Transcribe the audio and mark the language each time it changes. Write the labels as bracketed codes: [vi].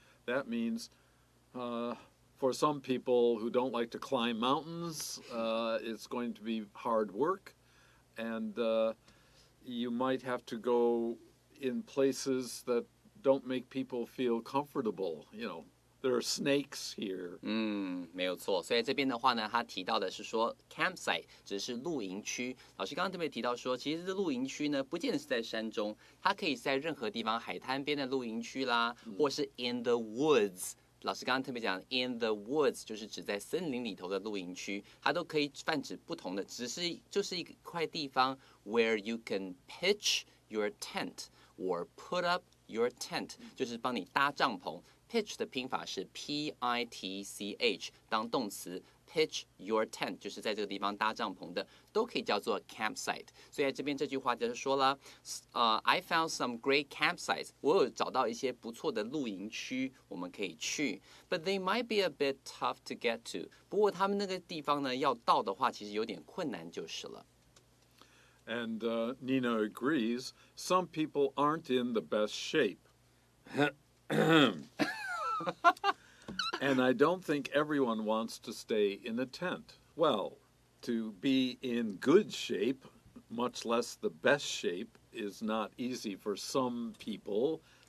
[en] That means for some people who don't like to climb mountains, it's going to be hard work, and you might have to go in places that don't make people feel comfortable. There are snakes here. [zh] 没有错。所以这边的话呢，他提到的是说 campsite 指的是露营区。老师刚刚特别提到说，其实这露营区呢，不见得是在山中，它可以在任何地方，海滩边的露营区啦，或是 [en] in the woods。 [zh] 老师刚刚特别讲 [en] in the woods [zh] 就是指在森林里头的露营区，它都可以泛指不同的，只是就是一块地方 [en] where you can pitch your tent。 or put up your tent [zh] 就是帮你搭帐篷 pitch 的拼法是 P-I-T-C-H 当动词 [en] pitch your tent [zh] 就是在这个地方搭帐篷的都可以叫做 campsite 所以在这边这句话就是说了 [en] I found some great campsites [zh] 我有找到一些不错的露营区我们可以去 [en] but they might be a bit tough to get to [zh] 不过他们那个地方呢要到的话其实有点困难就是了 [en] And Nina agrees, some people aren't in the best shape. And I don't think everyone wants to stay in a tent. Well, to be in good shape, much less the best shape, is not easy for some people.